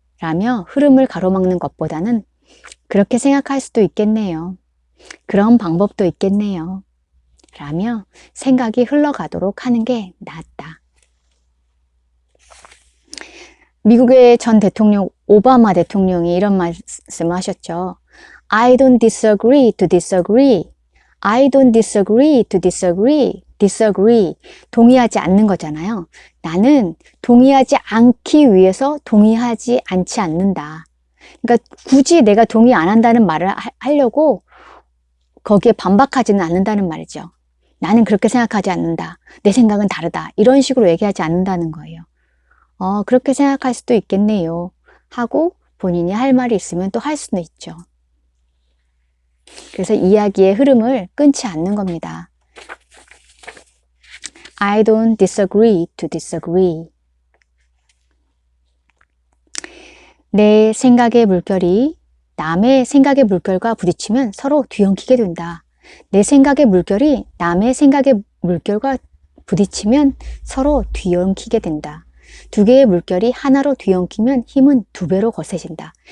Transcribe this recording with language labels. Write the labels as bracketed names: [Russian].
[Korean] 라며 흐름을 가로막는 것보다는 그렇게 생각할 수도 있겠네요. 그런 방법도 있겠네요. 라며 생각이 흘러가도록 하는 게 낫다. 미국의 전 대통령 오바마 대통령이 이런 말씀을 하셨죠. [English] I don't disagree to disagree. I don't disagree to disagree. disagree. [Korean] 동의하지 않는 거잖아요. 나는 동의하지 않기 위해서 동의하지 않지 않는다. 그러니까 굳이 내가 동의 안 한다는 말을 하려고 거기에 반박하지는 않는다는 말이죠. 나는 그렇게 생각하지 않는다. 내 생각은 다르다. 이런 식으로 얘기하지 않는다는 거예요. 그렇게 생각할 수도 있겠네요. 하고 본인이 할 말이 있으면 또 할 수는 있죠. 그래서 이야기의 흐름을 끊지 않는 겁니다. [English] I don't disagree to disagree. [Korean] 내 생각의 물결이 남의 생각의 물결과 부딪히면 서로 뒤엉키게 된다. 내 생각의 물결이 남의 생각의 물결과 부딪히면 서로 뒤엉키게 된다. 두 개의 물결이 하나로 뒤엉키면 힘은 2배로 거세진다.